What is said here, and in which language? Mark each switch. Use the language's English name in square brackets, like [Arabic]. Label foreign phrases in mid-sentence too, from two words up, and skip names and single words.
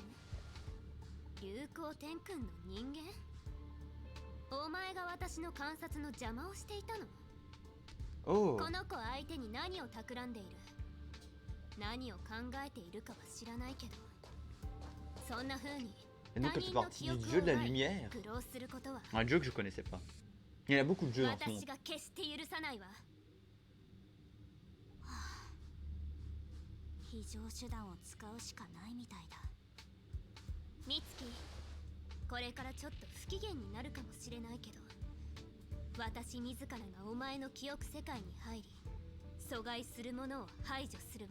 [Japanese] 流行天君の人間。お前が私の観察の邪魔をしていたの。 [French] Oh. [Japanese] この子相手に何を企んでいる。何を考えているかは知らないけど、そんな風に [French] Et donc elle fait partie du jeu de la lumière. [Japanese] 苦労することは [French] Un jeu que je connaissais pas. Il y en a beaucoup de jeux en ce moment. [Japanese] 私が決して許さないわ。はあ、非常手段を使うしかないみたいだ。美月、これからちょっと不機嫌になるかもしれないけど、私自らがお前の記憶世界に入り、阻害するものを排除するわ。